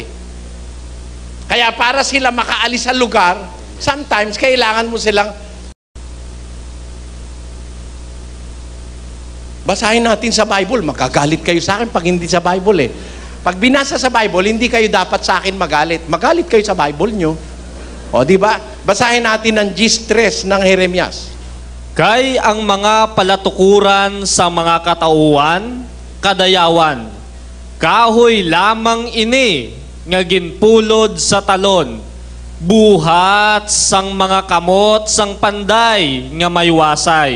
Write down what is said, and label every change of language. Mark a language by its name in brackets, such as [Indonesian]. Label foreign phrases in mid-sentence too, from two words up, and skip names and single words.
[Filipino] Kaya para sila makaalis sa lugar, sometimes kailangan mo silang basahin natin sa Bible. Magagalit kayo sa akin pag hindi sa Bible eh. Pag binasa sa Bible, hindi kayo dapat sa akin magalit. Magalit kayo sa Bible nyo. O, di ba? Basahin natin ang G-stress ng Jeremias. [Hiligaynon] Kay ang mga palatukuran sa mga katauhan, kadayawan, kahoy lamang ini, nga ginpulod sa talon, buhat sang mga kamot sang panday, nga maywasay.